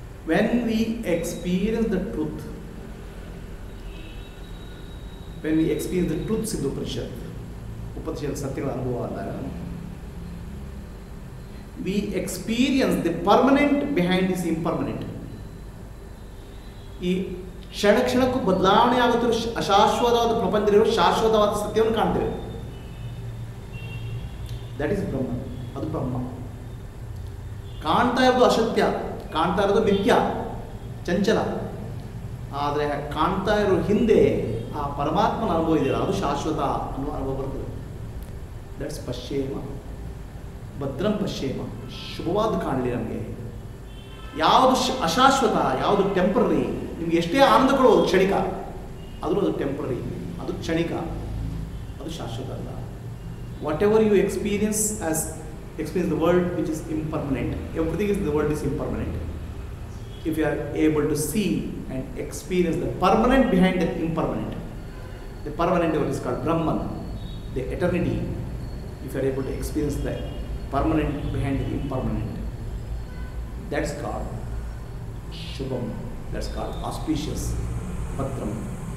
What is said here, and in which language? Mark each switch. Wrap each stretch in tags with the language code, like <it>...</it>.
<en>When we experience the truth, when we experience the truths in the Upanishad, Satyagala Anubhava, we experience the permanent behind this impermanent.</en> <kn>ಈ ಕ್ಷಣ ಕ್ಷಣಕ್ಕೂ ಬದಲಾವಣೆ ಆಗುತ್ತಿರೋ ಅಶಾಶ್ವತವಾದ ಪ್ರಪಂಚದಲ್ಲಿರೋ ಶಾಶ್ವತವಾದ ಸತ್ಯವನ್ನು ಕಾಣ್ತೇವೆ.</kn> <en>That is Brahma.</en> <kn>ಅದು ಬ್ರಹ್ಮ. ಕಾಣ್ತಾ ಇರೋದು ಅಸತ್ಯ, ಕಾಣ್ತಾ ಇರೋದು ನಿತ್ಯ, ಚಂಚಲ. ಆದರೆ ಕಾಣ್ತಾ ಇರೋ ಹಿಂದೆ ಆ ಪರಮಾತ್ಮನ ಅನುಭವ ಇದೆಯಲ್ಲ, ಅದು ಶಾಶ್ವತ ಅನ್ನುವ ಅನುಭವ ಬರ್ತದೆ. ದಟ್ಸ್ ಪಶ್ಯೇಮ.</kn> <sa>ಭದ್ರಂ ಪಶ್ಯೇಮ.</sa> <kn>ಶುಭವಾದ ಕಾಣಲಿ ನಮಗೆ. ಯಾವುದು ಅಶಾಶ್ವತ, ಯಾವುದು ಟೆಂಪ್ರರಿ, ನಿಮ್ಗೆ ಎಷ್ಟೇ ಆನಂದ ಕೊಡೋದು ಕ್ಷಣಿಕ, ಆದರೂ ಅದು ಟೆಂಪ್ರರಿ, ಅದು ಕ್ಷಣಿಕ, ಅದು ಶಾಶ್ವತ ಅಲ್ಲ.</kn> <en>Whatever you experience as experience the world which is impermanent. Everything in the world is impermanent. If you are able to see and experience the permanent behind the impermanent, the permanent is called Brahman, the eternity. If you are able to experience the permanent behind the impermanent, that's called Shubham, that's called auspicious, Bhatram.</en>